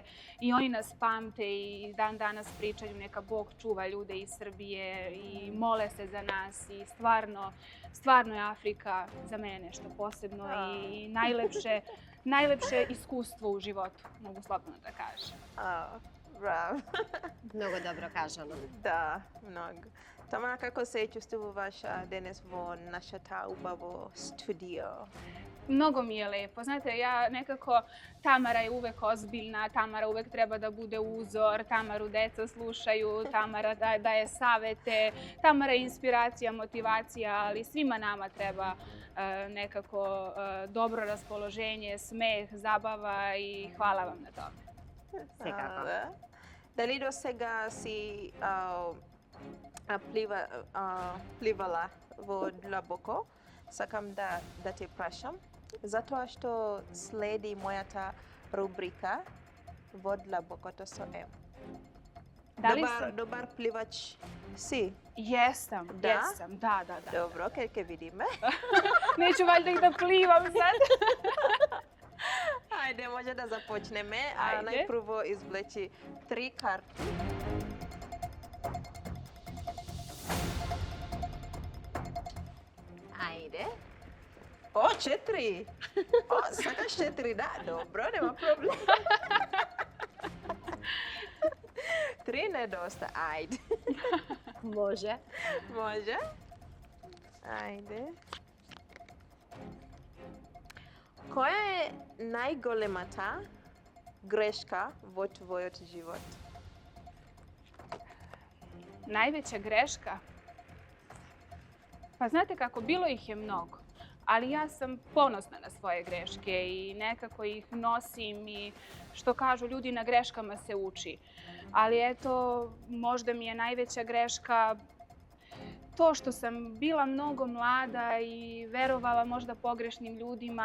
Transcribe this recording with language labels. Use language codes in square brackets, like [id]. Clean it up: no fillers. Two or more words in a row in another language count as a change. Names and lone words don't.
[sr] I oni nas pamte i dan danas pričaju neka Bog čuva ljude iz Srbije i mole se za nas i stvarno je Afrika za mene nešto posebno i najlepše iskustvo u životu, mogu slobodno da kažem. [mk] Браво. Многу добро кажано. Да, многу. Тамара, како се чувствуваш денес во нашата убаво студио? [sr] Mnogo mi je lepo. Znate, ja nekako, Tamara je uvek ozbiljna, Tamara uvek treba da bude uzor, Tamaru deca slušaju, Tamara daje savete, Tamara je inspiracija, motivacija, ali svima nama treba nekako dobro raspoloženje, smeh, zabava i hvala vam na tome. [mk] Секако. Дали до сега си пливала во длабоко? Сакам да те прашам, затоа што следи мојата рубрика во длабокото со Ем. [sr] Da li sam? [mk] Добар пливач си? [sr] Jesam, Da? jesam, da. [mk] Добро, ќе видиме. [sr] Neću valjda i da plivam sad. [mk] Ајде, може да започнеме. Ајде. Најпрво извлечи 3 карти. Ајде. О, 4! О, сакаш 4, да? Добро, нема проблем. 3 недоста, ајде. Може. Може? Ајде. Која е најголемата грешка во твојот живот? [sr] Najveća greška? Pa znate kako, bilo ih je mnogo, ali ja sam ponosna na svoje greške i nekako ih nosim i što kažu ljudi, na greškama se uči. Ali eto, možda mi je najveća greška to što sam bila mnogo mlada i verovala možda pogrešnim ljudima.